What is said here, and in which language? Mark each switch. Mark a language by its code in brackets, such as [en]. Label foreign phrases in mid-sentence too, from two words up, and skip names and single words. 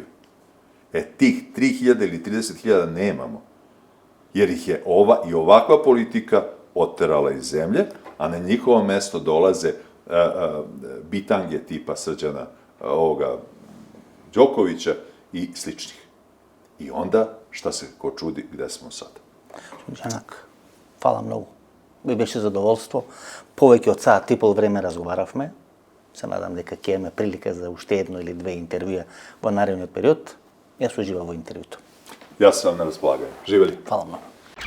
[sr] Tih 3.000 ili 30.000 nemamo, jer ih je ova i ovakva politika oterala iz zemlje, a na njihovo mesto dolaze bitange tipa Srđana Đokovića i sličnih. I onda, šta se ko čudi, gde smo sad? Janak, hvala mnogo. [mk] Би беше задоволство. Повеќе од саат и пол време разговаравме. Се надам дека ќе имаме прилика за уште едно или две интервјуа во наредниот период. Јас уживам во интервјуто. Јас сам на располагање. Живели. [sr] Хвала многу.